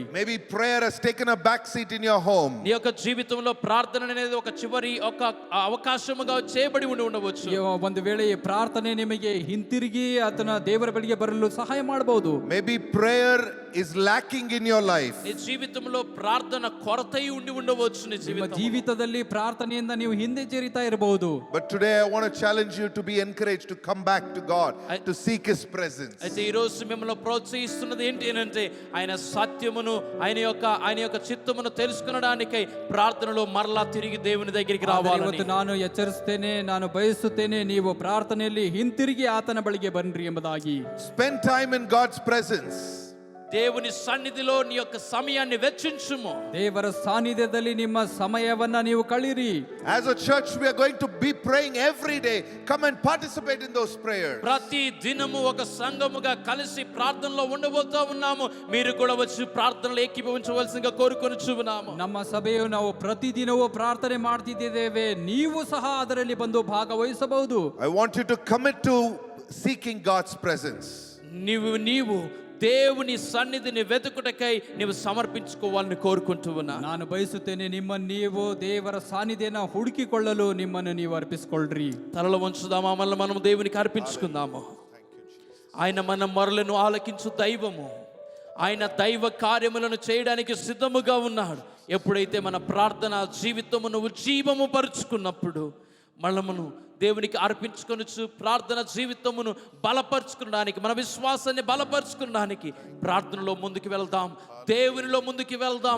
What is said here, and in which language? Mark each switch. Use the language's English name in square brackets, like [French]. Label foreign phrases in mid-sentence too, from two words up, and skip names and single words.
[English] Maybe prayer has taken a back seat in your home. [Telugu] నీ యొక్క జీవితంలో ప్రార్థన అనేది ఒక చివరి ఒక అవకాశముగా చేయబడి ఉండవచ్చు. [Kannada] ಒಂದು ವೇಳೆ ಪ್ರಾರ್ಥನೆ ನಿಮಗೆ ಹಿಂತಿರುಗಿ ಆತನ ದೇವರ ಬಳಿಗೆ ಬರಲು ದೇವರು ಸಹಾಯ ಮಾಡಬಹುದು. [English] Maybe prayer is lacking in your life. [Telugu] నీ జీవితంలో ప్రార్థన కొరతై ఉండి ఉండవచ్చు నీ [Kannada] ನಿಮ್ಮ [Telugu] జీవితం. [Kannada] ಜೀವಿತದಲ್ಲಿ ಪ್ರಾರ್ಥನೆಯಿಂದ ನೀವು ಹಿಂದೆ ಜರಿತಾ ಇರಬಹುದು. [English] But today I want to challenge you to be encouraged to come back to God, to seek His presence. [Telugu] అయితే ఈ రోజు మిమ్మల్ని ప్రోత్సహిస్తున్నది ఏంటి అంటే ఆయన సత్యమును ఆయన యొక్క చిత్తమును తెలుసుకొనడానికై ప్రార్థనలో మరలా తిరిగి దేవుని దగ్గరికి [Kannada] ಆದರೆ [Telugu] రావాలని. [Kannada] ಇವತ್ತು ನಾನು ಎಚ್ಚರಿಸುತ್ತೇನೆ, ನಾನು ಬಯಸುತ್ತೇನೆ, ನೀವು ಪ್ರಾರ್ಥನೆಯಲ್ಲಿ ಹಿಂತಿರುಗಿ ಆತನ ಬಳಿಗೆ ಬನ್ನಿರಿ ಎಂಬುದಾಗಿ. [English] Spend time in God's presence. [Telugu] దేవుని సన్నిధిలో నీ యొక్క సమయాన్ని వెచ్చించుము. [Kannada] ದೇವರ ಸಾನ್ನಿಧ್ಯದಲ್ಲಿ ನಿಮ್ಮ ಸಮಯವನ್ನ ನೀವು ಕಳೀರಿ. [English] As a church we are going to be praying every day. Come and participate in those prayers. [Telugu] ప్రతి దినము ఒక సంఘముగా కలిసి ప్రార్థనలో ఉండబోతా ఉన్నాము. మీరు కూడా వచ్చి ప్రార్థనలో ఏకీభవించవలసిందిగా కోరుకొనుచున్నాము. [Kannada] ನಮ್ಮ ಸಭೆಯು ನಾವು ಪ್ರತಿದಿನವೂ ಪ್ರಾರ್ಥನೆ ಮಾಡ್ತಿದ್ದೇವೆ, ನೀವು ಸಹ ಅದರಲ್ಲಿ ಬಂದು ಭಾಗವಹಿಸಬಹುದು. [English] I want you to commit to seeking God's presence. [Telugu] నీవు దేవుని సన్నిధిని వెతుకుటకై నీవు సమర్పించుకోవాలని కోరుకుంటూ ఉన్నా. [Kannada] ನಾನು ಬಯಸುತ್ತೇನೆ ನೀವು ದೇವರ ಸಾನ್ನಿಧ್ಯನ ಹುಡುಕಿಕೊಳ್ಳಲು ನಿಮ್ಮನ್ನು ನೀವು ಅರ್ಪಿಸಿಕೊಳ್ಳ್ರಿ. [Telugu] తలలో ఉంచుదామా, మళ్ళీ మనం దేవునికి అర్పించుకుందాము. ఆయన మన మొరలను ఆలకించు దైవము. ఆయన దైవ కార్యములను చేయడానికి సిద్ధముగా ఉన్నాడు. ఎప్పుడైతే మన ప్రార్థన జీవితమును ఉజ్జీవము పరుచుకున్నప్పుడు మనమును దేవునికి అర్పించుకొనుచు ప్రార్థన జీవితమును బలపరుచుకోవడానికి, మన విశ్వాసాన్ని బలపరుచుకోవడానికి ప్రార్థనలో ముందుకు వెళ్దాం, దేవునిలో ముందుకు వెళ్దాం.